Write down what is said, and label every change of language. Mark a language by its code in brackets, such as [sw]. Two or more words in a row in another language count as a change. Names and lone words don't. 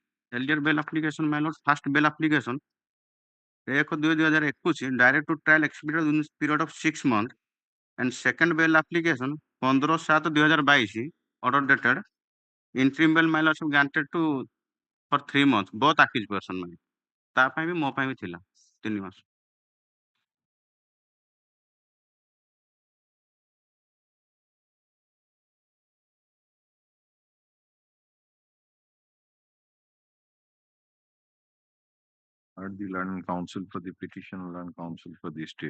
[en] Earlier bail application, my lord, first bail application 1/2/2021 direct to trial expedited within this period of 6 months, and second bail application 15/7/2022 order dated. Interim bail, my lord, granted to for 3 months, both accused person, man. [or] ତା ପାଇଁ ବି ମୋ ପାଇଁ ବି ଥିଲା 3 ମାସ। [en] The learned counsel for the petitioner, learned counsel for the state.